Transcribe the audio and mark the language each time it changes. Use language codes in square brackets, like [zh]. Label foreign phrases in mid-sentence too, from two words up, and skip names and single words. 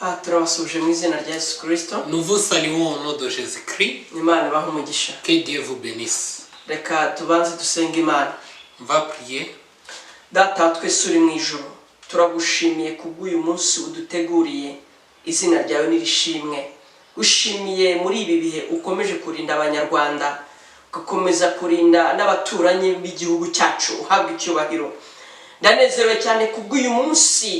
[fr] Nous vous saluons au nom de Jésus-Christ. Que Dieu vous bénisse. On va prier. [rw] Data twese uri mu ijuru turagushimiye kubw'uyu munsi uduteguriye izina ryawe nirishimwe ushimiye muri ibi bihe ukomeje kurinda abanyarwanda ugakomeza kurinda n'abaturanyi b'igihugu cyacu uhabwa icyubahiro ndanezerewe cyane kubw'uyu munsi